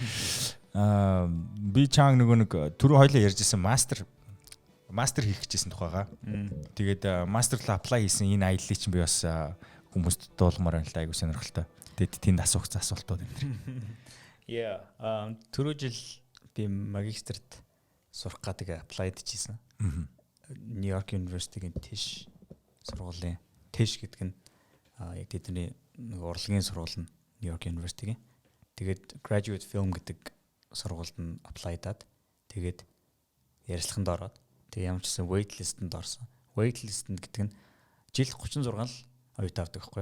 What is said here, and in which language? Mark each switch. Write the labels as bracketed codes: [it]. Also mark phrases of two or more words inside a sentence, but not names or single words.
[mn] Би чанг нөгөө нэг түрүү хоёлаа ярьжсэн мастер хийх гэжсэн тухайгаа. Тэгээд мастер apply хийсэн энэ аяллыг чинь би бас хүмүүст дуулмаар байна л да айгуу сонирхолтой. Тэгээд тэнд асуултууд энэ. Yeah. Түрүү жил би магистрт сурах гэдэг applied хийсэн. New York University-гийн Tisch сургуулийн Tisch гэдэг нь яг тэдний нэг урлагийн сургууль нь New York University-гийн. Тэгээд [en] graduate film [mn] гэдэг сургуульд нь apply даад тэгээд ярилцлаганд ороод Тэгээ ямар ч гэсэн [en] wait list-энд [mn] орсон. [en] Wait list-энд [mn] гэдэг нь жилд 36 л оюутан авдаг байхгүй юу?